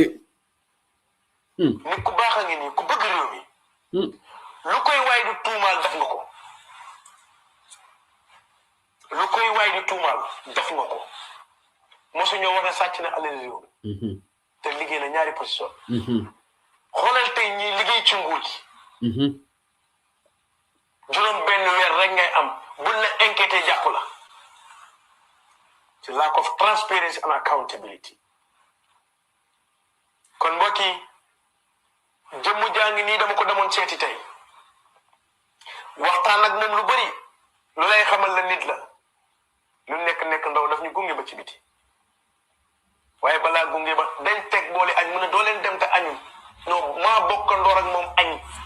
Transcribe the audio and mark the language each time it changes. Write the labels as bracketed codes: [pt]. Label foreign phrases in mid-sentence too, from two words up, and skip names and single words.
[wo] nit ku baax a ngi nii ku bëgg réew mi lu koy waay di tuumal def nga ko lu koy waay di tuumal def nga ko mosu ñoo wax ne sàcc na alal réew mi te liggéey na ñaari position xoolal tey ñi liggéey ci nguur gi juróom benn weer rek ngay am buñ la inquiété jàpp la ci [en] lack of transparency and accountability [wo] kon mbokk yi jëmm jaa ngi nii dama ko demoon seeti tey waxtaan ak moom lu bari lu lay xamal la nit la lu nekk ndaw daf ñu gunge ba ci biti waaye balaa gunge ba dañ teg boole añ mu ne doo leen dem te añu non maa bokkandoor ak moom añ